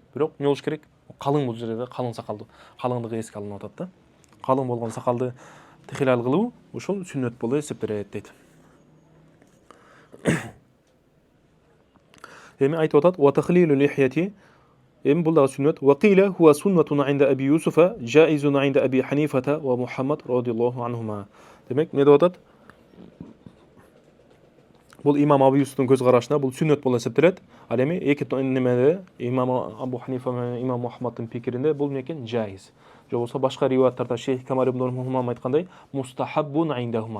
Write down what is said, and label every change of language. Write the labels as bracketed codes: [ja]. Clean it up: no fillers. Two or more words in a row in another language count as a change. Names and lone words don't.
[ky] Бирок эмне болуш керек? Калың бул жерде калың сакалды, калыңдыгы эске алынып атат да. Калың болгон сакалды хилал кылуу ушул сүннөт болуп эсептелет дейт. Эми айтып атат: [ar] "وتخليل اللحية" [ky] эми бул дагы сүннөт. [ar] "وقيل هو سنة عند أبي يوسف جائز عند أبي حنيفة ومحمد رضي الله عنهما." [ky] Демек, эмне деп атат? Бул имам Абу Юсуфтун көз карашына бул сүннөт болуп эсептелет. Ал эми эки немеде имам Абу Ханифа менен имам Мухаммадтын пикиринде бул эмне экен? Жайыз. Же болбосо башка риваяттарда Шейх Камал ибн Мухаммад айткандай, [ar] مستحب عندهما.